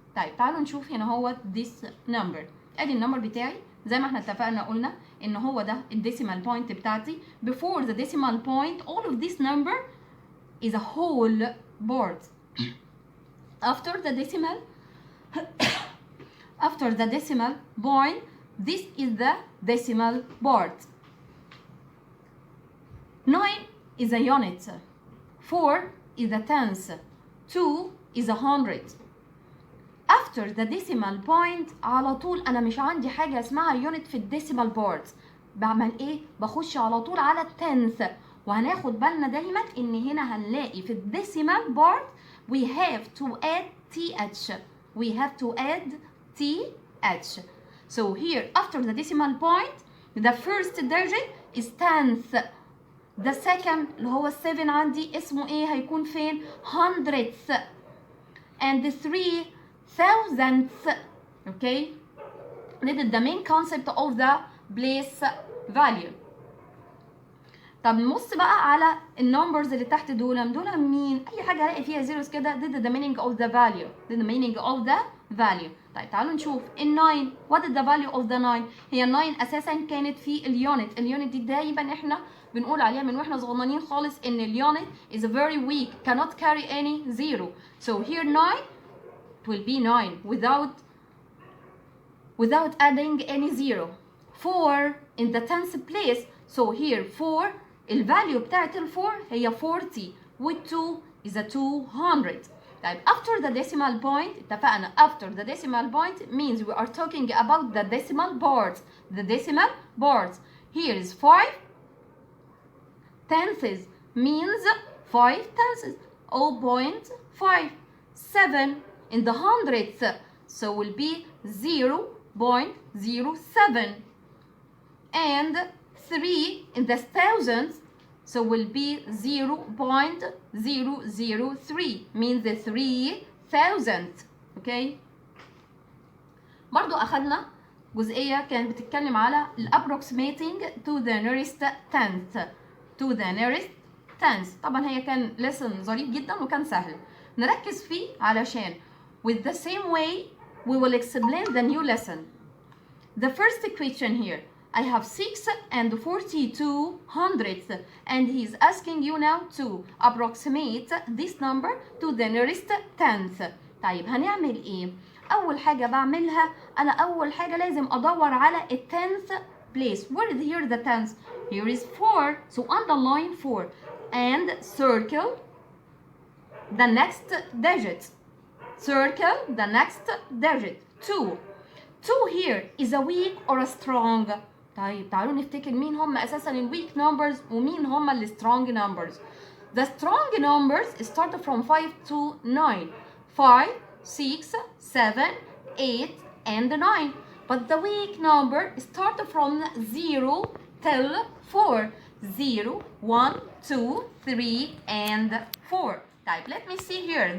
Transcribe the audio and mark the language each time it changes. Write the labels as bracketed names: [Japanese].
[Arabic] طيب تعالوا نشوف هنا هو this number. ادي النمبر بتاعي زي ما احنا اتفقنا قلنا ان هو ده الديسيمال بوينت بتاعتي. [English] before the decimal point all of this number is a whole board. After the decimal point, this is the decimal board. 9 is a unit, 4 is a tenth, 2 is a hundredth. After the decimal point [Arabic] على طول أنا مش عندي حاجة اسمها unit في الديسيمال بورد. بعمل إيه؟ بخش على طول على التنث. وهناخد بالنا دايما إن هنا هنلاقي في الديسيمال بورد [English] we have to add th. We have to add th. So here after the decimal point the first digit is tenth. [Arabic] The second اللي هو 7 عندي اسمه إيه؟ هيكون فين؟ hundredth. [English] And the 3 thousandths. Okay, this is the main concept of the place value. [Arabic] طب نبص بقى على النمبرز اللي تحت دول مين؟ اي حاجه الاقي فيها زيروز كده [English] this is the meaning of the value. This is the meaning of the value. [Arabic] طيب تعالوا نشوف ال 9. [English] what is the value of the 9؟ [Arabic] هي ال 9 اساسا كانت في اليونت. اليونت دي دايما احنا بنقول عليها من واحنا صغننين خالص ان اليونت [English] is very weak, cannot carry any zero. So here 9 will be 9 without adding any zero. 4 in the tenth place. So here 4 [Arabic] الفاليو بتاعت ال 4 هي 40 [English] with 2 is a 200. طيب after the decimal point [Arabic] اتفقنا [English] after the decimal point means we are talking about the decimal boards. The decimal boards. Here is 5 tenths means 5 tenths. 0.5. 7 in the hundredth, so will be 0.07. And 3 in the thousandth, so will be 0.003, means the 3000th. Okay. [Arabic] برضو أخذنا جزئية كانت بتتكلم على [English] approximating to the nearest tenth. To the nearest tenth. [Arabic] طبعا هي كان lesson ظريف جدا وكان سهل. نركز فيه علشان [English] with the same way we will explain the new lesson. The first question here, I have 6 and 42 hundredths and he is asking you now to approximate this number to the nearest tenth. [Arabic] طيب هنعمل ايه؟ اول حاجة بعملها انا اول حاجة لازم ادور على ال 10th place. [English] Where is here the tenth? Here is 4, so underline 4 and circle the next digit. Circle the next digit. 2. 2 here is a weak or a strong. [Arabic] طيب تعالوا نفتكر مين هم اساسا ال weak numbers ومين هم ال strong numbers. [English] The strong numbers start from 5 to 9. 5, 6, 7, 8 and 9. But the weak number start from 0 till 4. 0, 1, 2, 3 and 4. Type. Let me see here.